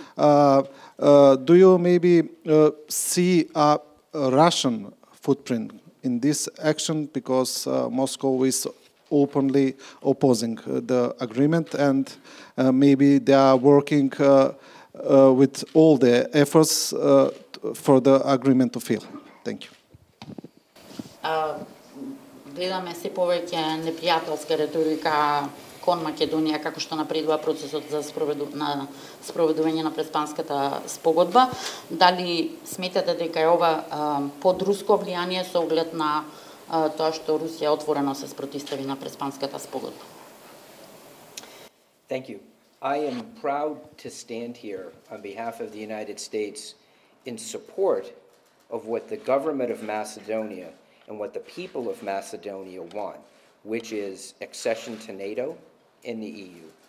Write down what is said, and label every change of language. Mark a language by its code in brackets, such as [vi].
[en] Do you maybe see a Russian footprint in this action, because Moscow is openly opposing the agreement, and maybe they are working with all the efforts for the agreement to fail? Thank you. [mk] Гледаме се повеќе непријателска реторика кон Македонија како што напредува процесот за спроведување на Преспанската спогодба. Дали сметате дека е ова под руско влијание со оглед на тоа што Русија отворено се спротивстави на Преспанската спогодба? [en] Thank you. I am proud to stand here on behalf of the United States in support of what the government of Macedonia and what the people of Macedonia want, which is accession to NATO and the EU.